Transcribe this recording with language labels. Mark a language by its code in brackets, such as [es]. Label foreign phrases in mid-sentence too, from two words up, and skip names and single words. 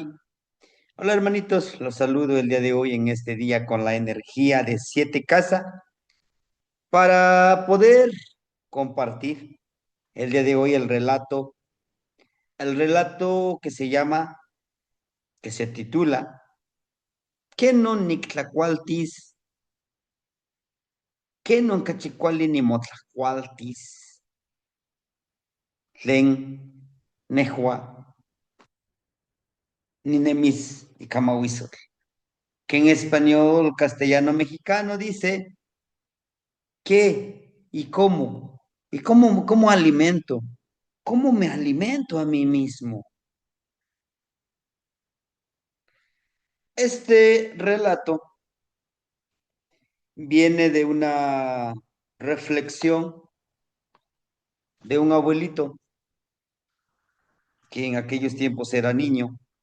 [es] Hola hermanitos, los saludo el día de hoy en este día con la energía de siete casa para poder compartir el día de hoy el relato que se llama, que se titula, [nah] ¿Qué no nictlacualtis? ¿Qué no cachicuali ni motlacualtis? Tlen nehua ninemis y camauizotl, [es] que en español castellano mexicano dice qué y cómo alimento, cómo me alimento a mí mismo. Este relato viene de una reflexión de un abuelito que en aquellos tiempos era niño.